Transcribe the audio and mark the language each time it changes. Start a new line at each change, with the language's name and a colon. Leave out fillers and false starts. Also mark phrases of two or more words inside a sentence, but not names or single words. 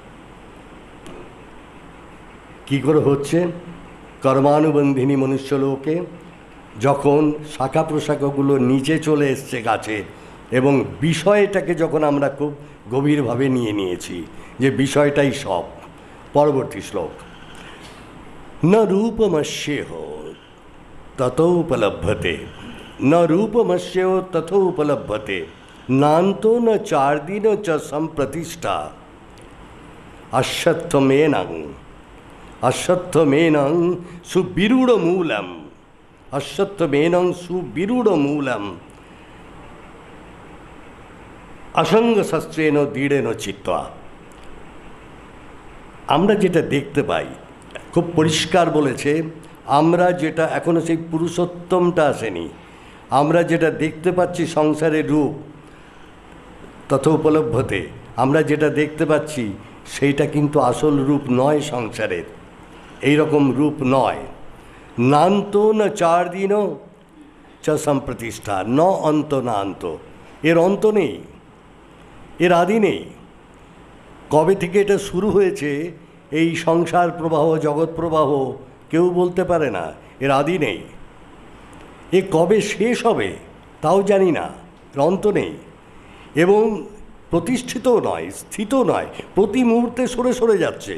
Bangla: কি করে হচ্ছে?
Sanskrit: कर्मानुबन्धिनी मनुष्यलोके
Bangla: যখন শাখা প্রশাখাগুলো নিচে চলে এসছে গাছের, এবং বিষয়টাকে যখন আমরা খুব গভীরভাবে নিয়েছি যে বিষয়টাই সব। পরবর্তী শ্লোক,
Sanskrit: न रूपमस्येह तथोपलभ्यते, न रूपमस्येह तथोपलभ्यते, नान्तो न चार्दिन च सम्प्रतिष्ठा, अश्वत्थमेनं सुविरूढमूलम्, अश्वत्थमेनं सुविरूढमूलम्, असङ्गशस्त्रेण दृढेन छित्त्वा।
Bangla: আমরা যেটা দেখতে পাই খুব পরিষ্কার বলেছে, আমরা যেটা এখনো সেই পুরুষোত্তমটা আসেনি, আমরা যেটা দেখতে পাচ্ছি সংসারের রূপ তথা উপলব্ধতে, আমরা যেটা দেখতে পাচ্ছি সেইটা কিন্তু আসল রূপ নয়, সংসারের এই রকম রূপ নয়।
Sanskrit: नान्त ना चार दिनओ च सम्प्रतिष्ठा,
Bangla: ন অন্ত না অন্ত, এর অন্ত নেই, এর আদি নেই। কবে থেকে এটা শুরু হয়েছে এই সংসার প্রবাহ, জগৎ প্রবাহ, কেউ বলতে পারে না, এর আদি নেই। এ কবে শেষ হবে তাও জানি না, এর অন্ত নেই, এবং প্রতিষ্ঠিতও নয়, স্থিত নয়, প্রতি মুহূর্তে সরে সরে যাচ্ছে।